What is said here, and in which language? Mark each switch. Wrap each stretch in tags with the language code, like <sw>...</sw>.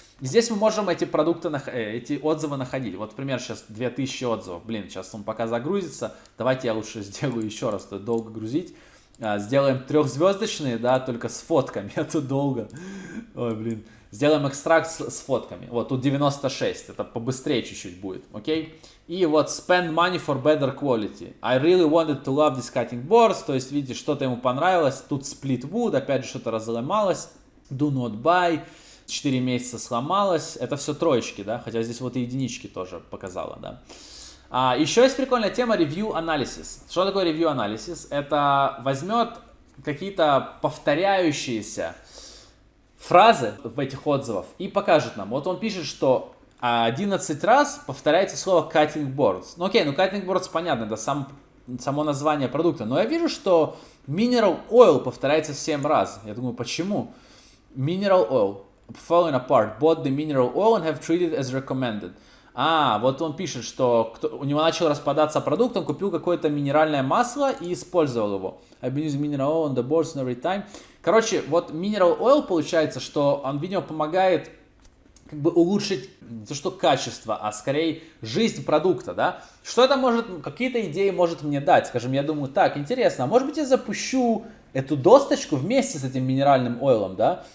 <ru>И здесь мы можем эти продукты, эти отзывы находить. Вот, например, сейчас 2000 отзывов, блин, сейчас он пока загрузится, давайте я лучше сделаю еще раз, то долго грузить. Сделаем 3-звездочные, да, только с фотками, а то долго, ой, блин. Сделаем экстракт с фотками. Вот тут 96, это побыстрее чуть-чуть будет, окей? И вот</ru> <en>spend money for better quality. I really wanted to love this cutting boards.</en> <ru>То есть, видите, что-то ему понравилось. Тут split wood, опять же, что-то разломалось.</ru> <en>Do not buy.</en> <ru>4 месяца сломалось. Это все троечки, да? Хотя здесь вот и единички тоже показала, да? Еще есть прикольная тема Review Analysis. Что такое Review Analysis? Это возьмет какие-то повторяющиеся фразы в этих отзывах и покажет нам. Вот он пишет, что 11 раз повторяется слово cutting boards. Ну окей, ну cutting boards понятно, это само название продукта. Но я вижу, что mineral oil повторяется 7 раз. Я думаю, почему?</ru> <en>Mineral oil. Falling apart. Bought the mineral oil and have treated as recommended.</en> <ru>Вот он пишет, что у него начал распадаться продукт, он купил какое-то минеральное масло и использовал его.</ru> <en>I've been using mineral oil on the boards every time.</en> <ru>Короче, вот mineral oil получается, что он, видимо, помогает как бы улучшить не то что качество, а скорее жизнь продукта, да? Что это может, какие-то идеи может мне дать? Скажем, я думаю, так, интересно, а может быть я запущу эту досточку вместе с этим минеральным ойлом, да?</ru>